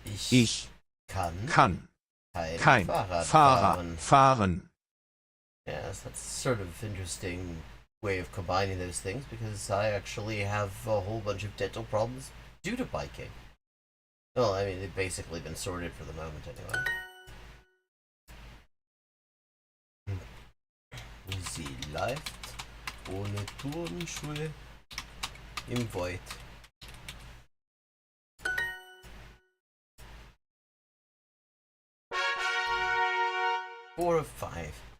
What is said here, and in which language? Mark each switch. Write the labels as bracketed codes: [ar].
[de] Ich kann kein Fahrrad fahren. [en] Yes, that's sort of interesting way of combining those things because I actually have a whole bunch of dental problems due to biking. Well, I mean, they've basically been sorted for the moment anyway. [de] Sie läuft ohne Turnschuhe im Wald. [en] Four of five.